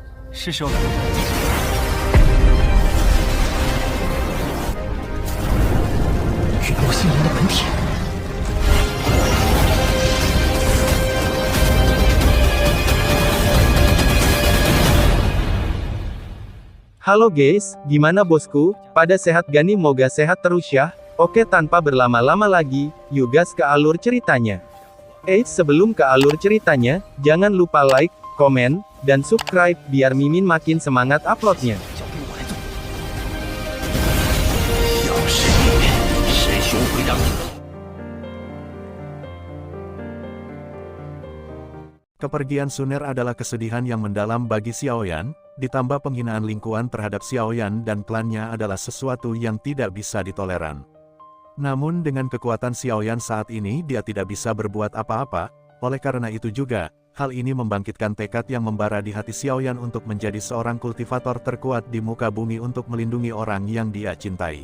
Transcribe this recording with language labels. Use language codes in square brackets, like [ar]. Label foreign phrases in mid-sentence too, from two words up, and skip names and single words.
[zh] 是时候改变。陨落心灵的本体。 [id] Halo guys, gimana bosku? Pada sehat gani, moga sehat terus ya. Oke, tanpa berlama-lama lagi, yuk gas ke alur ceritanya. Eits, sebelum ke alur ceritanya, jangan lupa like, komen, dan subscribe, biar Mimin makin semangat uploadnya. [zh] 要是里面师兄会让你。 [id] Kepergian Suner adalah kesedihan yang mendalam bagi Xiaoyan, ditambah penghinaan lingkungan terhadap Xiaoyan dan klannya adalah sesuatu yang tidak bisa ditoleran. Namun dengan kekuatan Xiaoyan saat ini dia tidak bisa berbuat apa-apa, oleh karena itu juga, hal ini membangkitkan tekad yang membara di hati Xiaoyan untuk menjadi seorang kultivator terkuat di muka bumi untuk melindungi orang yang dia cintai.